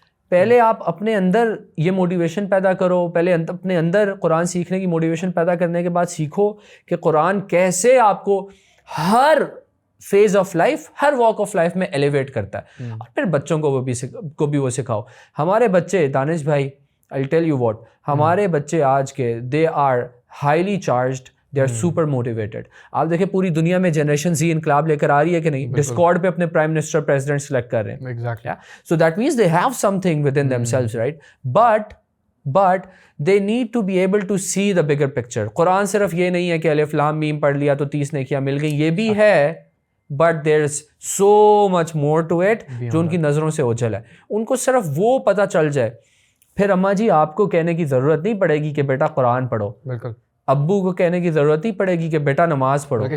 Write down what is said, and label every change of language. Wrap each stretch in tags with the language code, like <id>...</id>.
<ur>پہلے آپ اپنے اندر یہ موٹیویشن پیدا کرو, پہلے اپنے اندر قرآن سیکھنے کی موٹیویشن پیدا کرنے کے بعد سیکھو کہ قرآن کیسے آپ کو ہر phase of life, Hare walk of life میں ایلیویٹ کرتا ہے. اور پھر بچوں کو بھی وہ سکھاؤ. ہمارے بچے دانش بھائی,</ur> <en>I'll tell you what,</en> <ur>ہمارے بچے آج کے</ur> <en>they are highly charged, they are super motivated.</en> <ur>آپ دیکھیں پوری دنیا میں جنریشن زی انقلاب لے کر آ رہی ہے کہ نہیں, ڈسکارڈ پہ اپنے پرائم منسٹر پریزیڈنٹ سلیکٹ کر رہے ہیں.</ur> <en>Exactly. So that means they have something within themselves, right? But they need to be able to see the bigger picture.</en> <ur>قرآن صرف یہ نہیں ہے کہ الف لام میم پڑھ لیا تو 30 نیکیاں مل گئی, یہ بھی ہے,</ur> <en>but there's so much more to it</en> <ur>جو ان کی نظروں سے اوجھل ہے. ان کو صرف وہ پتہ چل جائے, پھر اماں جی آپ کو کہنے کی ضرورت نہیں پڑے گی کہ بیٹا قرآن پڑھو, بالکل. ابو کو کہنے کی ضرورت نہیں پڑے گی کہ بیٹا نماز پڑھو.</ur>